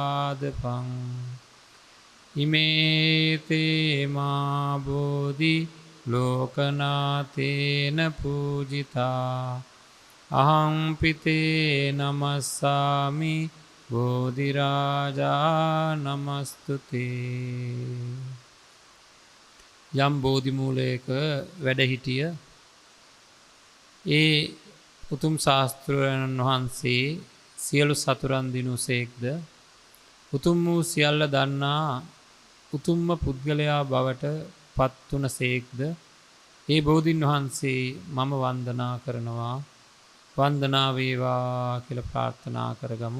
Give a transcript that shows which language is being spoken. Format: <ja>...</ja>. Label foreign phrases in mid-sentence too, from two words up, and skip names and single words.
<pi>බෝධිපාදපං ඉමේතේ මා බෝධි ලෝකනාතේන පූජිතා අහං පිතේ නමස්සාමි බෝධිරාජා නමස්තුතේ.</pi> <si>යම් බෝධිමූලයක වැඩ හිටිය ඒ උතුම් ශාස්තෘන් වහන්සේ සියලු සතුරන් දිනු සේක්ද උතුම් වූ සියල්ල දන්නා උතුම්ම පුද්ගලයා බවට පත්වන සේක්ද ඒ බෝධීන් වහන්සේ මම වන්දනා කරනවා වන්දනා වේවා කියලා ප්‍රාර්ථනා කරගමු.</si>